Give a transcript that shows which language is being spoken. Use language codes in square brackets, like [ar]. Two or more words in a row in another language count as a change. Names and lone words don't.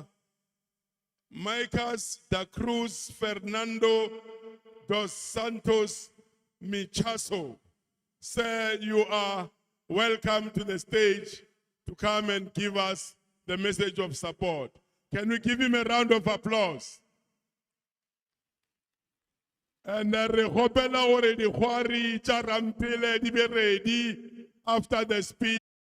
[en] Micas da Cruz Fernando dos Santos Michaso. Sir, you are welcome to the stage to come and give us the message of support. Can we give him a round of applause? [nso] And re gopela gore dikgwari tša rampele di be ready after the speech.